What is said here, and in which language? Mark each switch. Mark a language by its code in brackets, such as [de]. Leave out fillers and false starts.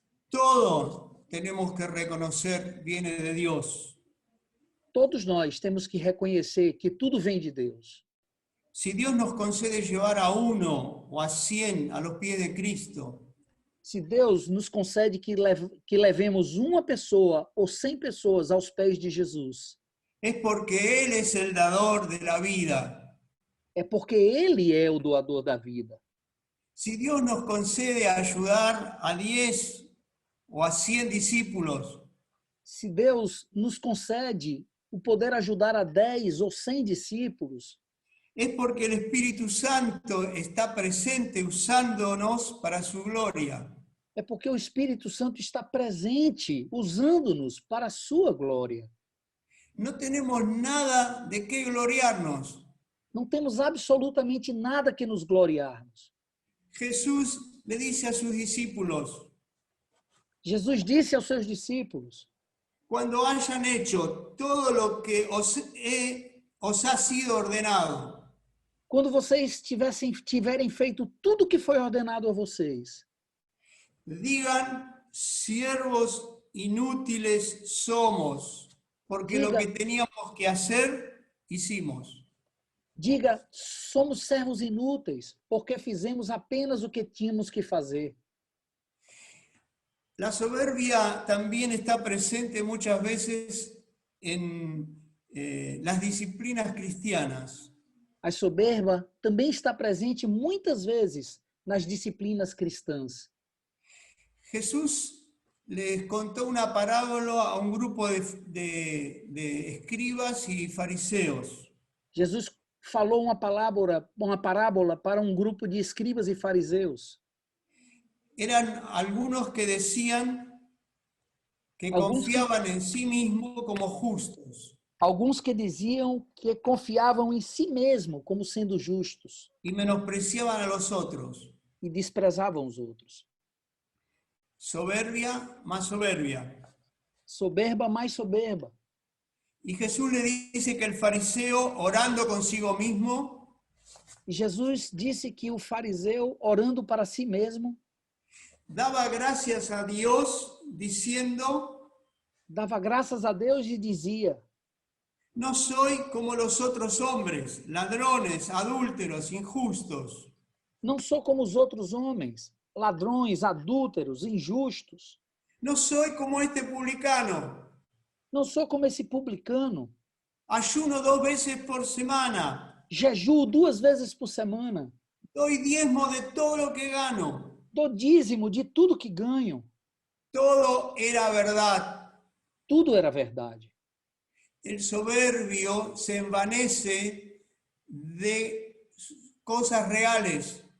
[es] Todos tenemos que reconocer viene de Dios. [pt] Todos nós temos que reconhecer que tudo vem de Deus. [es] Si Dios nos concede llevar a 1 o a 100 a los pies de Cristo, [pt] Se Deus nos concede que levemos uma pessoa ou 100 pessoas aos pés de Jesus, [es] es porque Él es el dador de la vida. [pt] é porque Ele é o doador da vida. [es] Si Dios nos concede ayudar a 10 o a 100 discípulos, [pt] Se Deus nos concede o poder ajudar a 10 ou 100 discípulos, [es] es porque el Espíritu Santo está presente usándonos para su gloria. [pt] é porque o Espírito Santo está presente, usando-nos para a sua glória. [es] No tenemos nada de qué gloriarnos. [pt] Não temos absolutamente nada que nos gloriarmos. [es] Jesús le dice a sus discípulos: [pt] Jesus disse aos seus discípulos: [es] cuando hayan hecho todo lo que os ha sido ordenado, [pt] quando vocês tiverem feito tudo o que foi ordenado a vocês, [es] digan, siervos inútiles somos, porque lo que teníamos que hacer, hicimos. [pt] Diga, somos servos inúteis, porque fizemos apenas o que tínhamos que fazer. [es] La soberbia también está presente muchas veces en las disciplinas cristianas. [pt] A soberba também está presente muitas vezes nas disciplinas cristãs. [es] Jesús les contó una parábola a un grupo de escribas y fariseos. [pt] Jesus falou uma parábola para um grupo de escribas e fariseus. [es] Eran algunos que decían que confiaban en sí mismos como justos. [pt] Alguns que diziam que confiavam em si mesmo como sendo justos. [es] Y menospreciaban a los otros. [pt] E desprezavam os outros. [es] Soberbia más soberbia. [pt] Soberba mais soberba. [es] Y Jesús le dice que el fariseo, orando consigo mismo, [pt] e Jesus disse que o fariseu, orando para si mesmo, [es] daba gracias a Dios diciendo: [pt] dava graças a Deus e dizia: [es] no soy como los otros hombres, ladrones, adúlteros, injustos. [pt] Não sou como os outros homens, ladrões, adúlteros, injustos. [es] No soy como este publicano. [pt] Não sou como esse publicano. [es] Ayuno 2 veces por semana. [pt] Jejuo 2 vezes por semana. [es] Doy diezmo de todo lo que gano. [pt] Dou dízimo de tudo que ganho. [es] Todo era verdad. [pt] Tudo era verdade. [es] El soberbio se envanece de cosas reales.